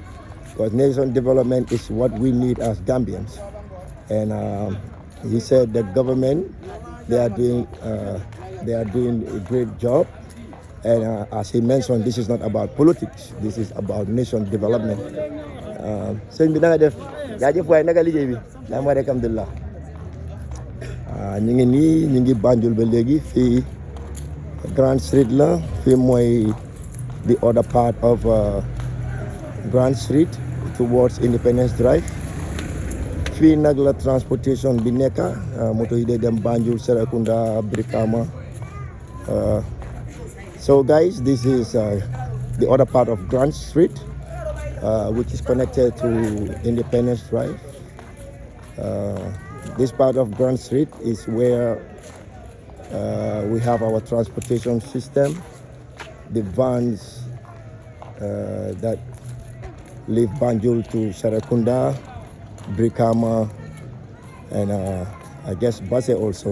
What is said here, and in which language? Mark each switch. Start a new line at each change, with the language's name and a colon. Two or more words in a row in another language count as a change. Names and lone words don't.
English: Because nation development is what we need as Gambians. And he said the government, they are doing a great job. And as he mentioned, this is not about politics. This is about nation development.
Wolof: Sëñ bi na nga def jaajëf waaye naka liggéey bi daa ma rek alhamdulilah ñu ngi nii ñu ngi Banjul ba léegi fii Grand Street la fii mooy
English: the other part of Grand Street towards Independence Drive
Wolof: fii nag la transportation bi nekk moto yi day dem Banjul Serekunda Brikama
English: so guys this is the other part of Grand Street which is connected to Independence Drive. This part of Grand Street is where we have our transportation system, the vans that leave Banjul to Serekunda, Brikama, and I guess Basse also.